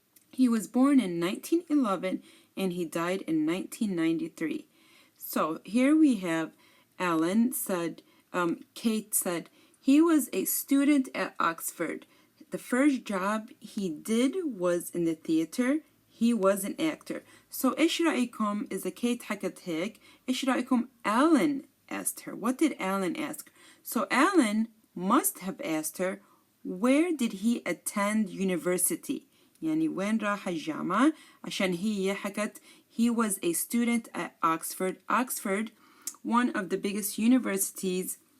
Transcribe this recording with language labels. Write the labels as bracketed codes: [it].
[en] He was born in 1911 and he died in 1993. So here we have Alan said, Kate said, he was a student at Oxford. The first job he did was in the theater. He was an actor. [ar] So إيش رأيكم إذا كيت حكت هيك؟ إيش رأيكم [en] Alan asked her? What did Alan ask? So Alan must have asked her, where did he attend university? [ar] يعني وين راح الجامعة؟ عشان هي حكت [en] he was a student at Oxford. Oxford, one of the biggest universities.